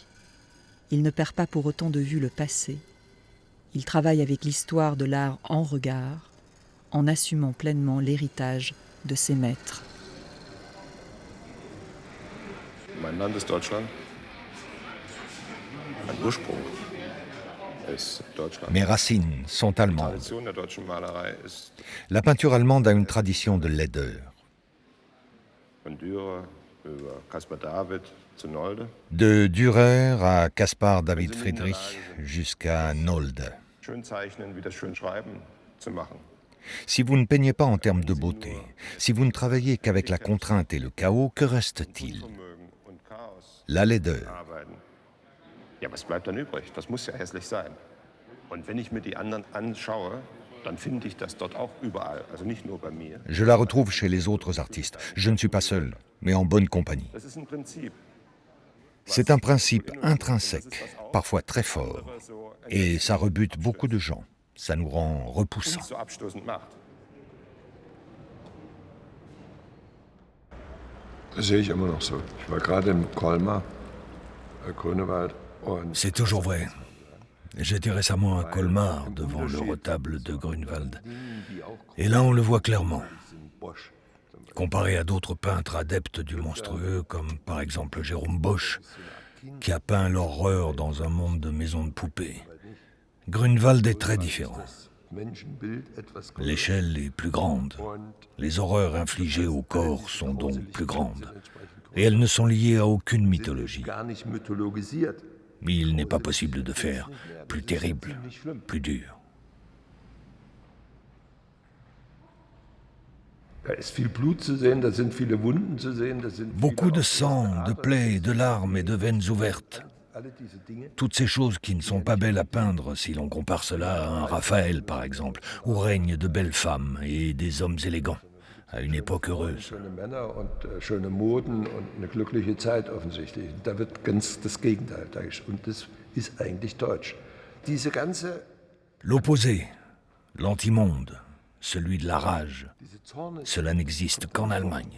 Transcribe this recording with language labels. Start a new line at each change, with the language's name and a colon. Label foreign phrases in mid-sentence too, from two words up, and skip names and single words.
French: Il ne perd pas pour autant de vue le passé. Il travaille avec l'histoire de l'art en regard, en assumant pleinement l'héritage de ses maîtres.
German: Mein Land ist Deutschland. Mein Ursprung ist Deutschland.
French: Mes racines sont
German: Die
French: allemandes.
German: Tradition der deutschen Malerei ist
French: La peinture allemande a une tradition de laideur.
German: von Dürer über Caspar David zu Nolde.
French: De Dürer à Caspar David Friedrich jusqu'à Nolde.
German: Schön zeichnen, wie das schön schreiben zu machen.
French: Si vous ne peignez pas en termes de beauté, si vous ne travaillez qu'avec la contrainte et le chaos, que reste-t-il?
German: Unvermögen und Chaos
French: La laideur.
German: arbeiten. Ja, was bleibt dann übrig? Das muss ja hässlich sein. Und wenn ich mir die anderen anschaue, dann finde ich das dort auch überall, also nicht nur bei mir.
French: Je la retrouve chez les autres artistes. Je ne suis pas seul, mais en bonne compagnie.
German: Das ist ein Prinzip.
French: C'est un principe intrinsèque, parfois très fort, et ça rebute beaucoup de gens. Ça nous rend repoussants.
German: Uns so abstoßend macht. Das sehe ich immer noch so. Ich war gerade im Colmar, Grünewald. Und
French: C'est toujours vrai. J'étais récemment à Colmar, devant le retable de Grünwald. Et là, on le voit clairement. Comparé à d'autres peintres adeptes du monstrueux, comme par exemple Jérôme Bosch, qui a peint l'horreur dans un monde de maisons de poupées, Grünwald est très différent. L'échelle est plus grande. Les horreurs infligées au corps sont donc plus grandes. Et elles ne sont liées à aucune mythologie. Mais il n'est pas possible de faire plus terrible, plus dur.
German: Da ist viel Blut zu sehen, da sind viele Wunden zu sehen, da sind
French: Beaucoup de sang, de plaies, de larmes et de veines ouvertes.
German: alle diese Dinge.
French: Toutes ces choses qui ne sont pas belles à peindre si l'on compare cela à un Raphaël, par exemple, où règnent de belles femmes et des hommes élégants, à une époque heureuse.
German: Schöne Männer und schöne Moden und eine glückliche Zeit offensichtlich. Da wird ganz das Gegenteil dargestellt. Und das ist eigentlich deutsch. Diese ganze
French: L'opposé, l'antimonde, celui de la rage,
German: diese Zorne,
French: cela n'existe qu'en Allemagne.